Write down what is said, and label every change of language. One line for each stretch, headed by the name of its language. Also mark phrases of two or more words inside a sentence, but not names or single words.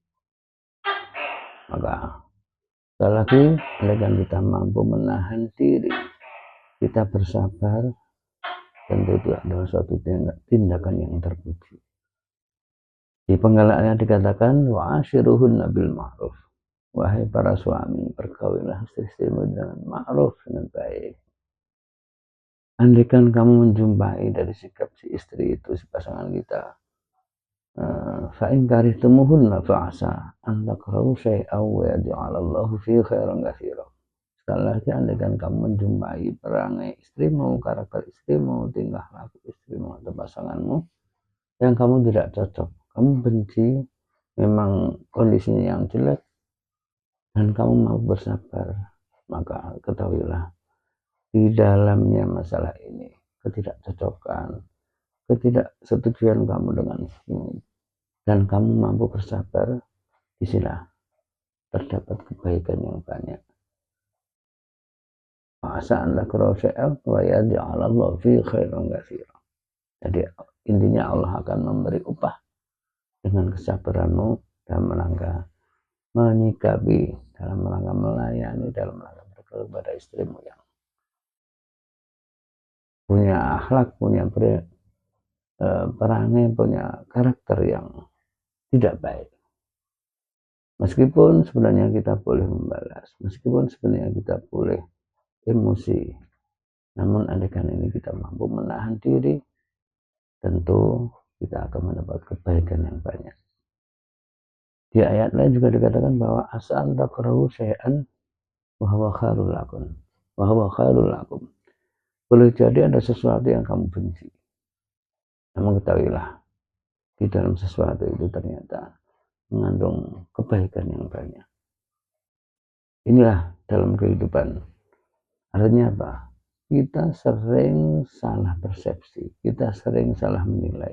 Indonesian: Maka sekali lagi, andaikan kita mampu menahan diri, kita bersabar, tentu itu adalah suatu tindakan yang terpuji. Di penggalaannya dikatakan
Arabic: وعاشروهن بالمعروف.
Indonesian: Wahai para suami, berkawinlah istri-istrimu dengan ma'ruf, dengan baik. Andaikan kamu menjumpai dari sikap si istri itu, si pasangan kita,
Arabic: فإن كرهتموهن فعسى أن تكرهوا شيئا ويجعل الله فيه خيرا كثيرا.
Indonesian: Sekali lagi, andaikan kamu menjumpai perangai istrimu, karakter istrimu, tingkah laku istrimu atau pasanganmu yang kamu tidak cocok, kamu benci, memang kondisinya yang jelek, dan kamu mau bersabar, maka ketahuilah di dalamnya masalah ini ketidakcocokan, ketidaksetujuan kamu dengan ini, dan kamu mampu bersabar, di sinilah terdapat kebaikan yang banyak. Masa anda kerosel
Arabic: ويجعل الله فيه خيرا كثيرا.
Indonesian: Jadi intinya Allah akan memberi upah dengan kesabaranmu dalam rangka menyikapi, dalam rangka melayani, dalam rangka berkeluh kepada istrimu yang punya akhlak, punya perangai, punya karakter yang tidak baik. Meskipun sebenarnya kita boleh membalas, meskipun sebenarnya kita boleh emosi, namun andaikan ini kita mampu menahan diri, tentu kita akan mendapat kebaikan yang banyak. Di ayat lain juga dikatakan bahwa
Arabic: عسى أن تكرهوا شيئا وهو خير لكم. وهو خير لكم.
Indonesian: Boleh jadi ada sesuatu yang kamu benci. Namun ketahuilah, di dalam sesuatu itu ternyata mengandung kebaikan yang banyak. Inilah dalam kehidupan. Artinya apa? Kita sering salah persepsi, kita sering salah menilai.